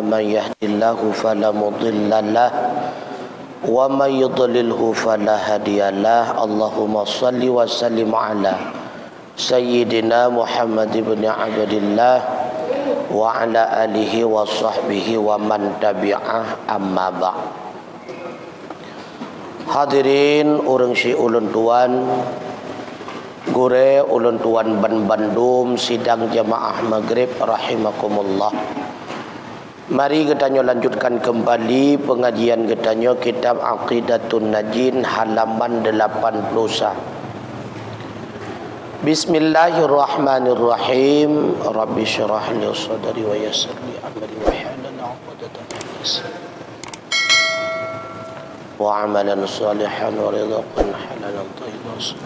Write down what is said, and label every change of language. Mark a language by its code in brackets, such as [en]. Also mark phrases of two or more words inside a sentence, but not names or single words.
[ar] من يهده الله فلا مضل له ومن يضلله فلا هادي له. اللهم صل وسلم على سيدنا محمد بن عبد الله وعلى آله وصحبه ومن تبعه، أما بعد'. [bjn] Hadirin urang si ulun tuan gure ulun tuan ban Bandung sidang jamaah maghrib rahimakumullah. [id] Mari kita lanjutkan kembali pengajian kita kitab Aqidatun Najin halaman 81. [ar] Bismillahirrahmanirrahim. رب اشرح لي صدري ويسر لي أمري واحلل عقدة من لساني وعملا صالحا ورزقا حلالا طيبا.